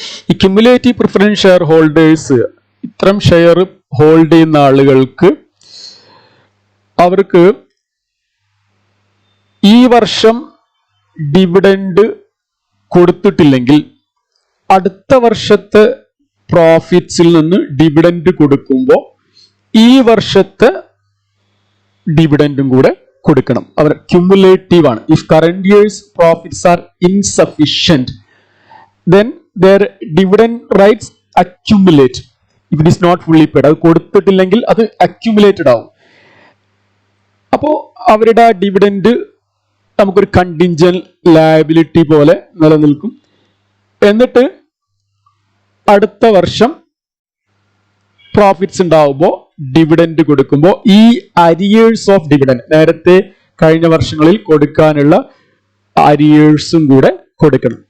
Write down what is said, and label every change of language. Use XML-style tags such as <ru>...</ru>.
<ml>ഈ cumulative preference share holders, ഇത്തരം share hold ചെയ്യുന്ന ആളുകൾക്ക് അവർക്ക് ഈ വർഷം ഡിവിഡൻഡ് കൊടുത്തിട്ടില്ലെങ്കിൽ അടുത്ത വർഷത്തെ പ്രോഫിറ്റ്സിൽ നിന്ന് ഡിവിഡൻഡ് കൊടുക്കുമ്പോൾ ഈ വർഷത്തെ ഡിവിഡൻഡും കൂടെ കൊടുക്കണം. അവർ ക്യുമുലേറ്റീവ് ആണ്.</ml> <en>If current year's profits are insufficient then their dividend rights accumulate if it is not fully paid.</en> <ml>അത് കൊടുത്തിട്ടില്ലെങ്കിൽ അത് അക്യുമുലേറ്റഡ് ആവും. അപ്പോൾ അവരുടെ ആ ഡിവിഡൻഡ് നമുക്കൊരു കണ്ടിൻജന്റ് ലയബിലിറ്റി പോലെ നിലനിൽക്കും. എന്നിട്ട് അടുത്ത വർഷം പ്രോഫിറ്റ്സ് ഉണ്ടാവുമ്പോൾ ഡിവിഡൻഡ് കൊടുക്കുമ്പോൾ ഈ അരിയേഴ്സ് ഓഫ് ഡിവിഡൻഡ്, നേരത്തെ കഴിഞ്ഞ വർഷങ്ങളിൽ കൊടുക്കാനുള്ള അരിയേഴ്സും കൂടെ കൊടുക്കണം.</ml>